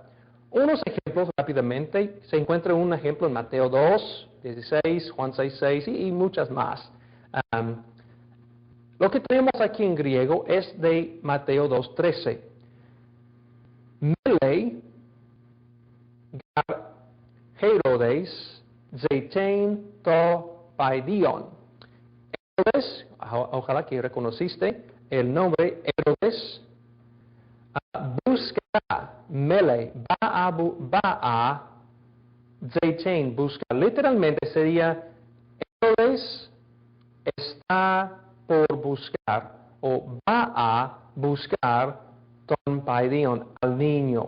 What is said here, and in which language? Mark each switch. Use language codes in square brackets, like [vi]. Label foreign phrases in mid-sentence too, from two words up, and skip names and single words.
[es] Unos ejemplos rápidamente. Se encuentra un ejemplo en Mateo 2, 16, Juan 6, 6 y muchas más. Lo que tenemos aquí en griego es de Mateo 2:13. [el] Μέλλει γὰρ Ἡρῴδης, ζητεῖν τὸ παιδίον. [es] Herodes, ojalá que reconociste el nombre Herodes, busca, mele, va a, zetein, busca. Literalmente sería, Herodes está por buscar, o va a buscar, [el] τὸν παιδίον, [es] al niño.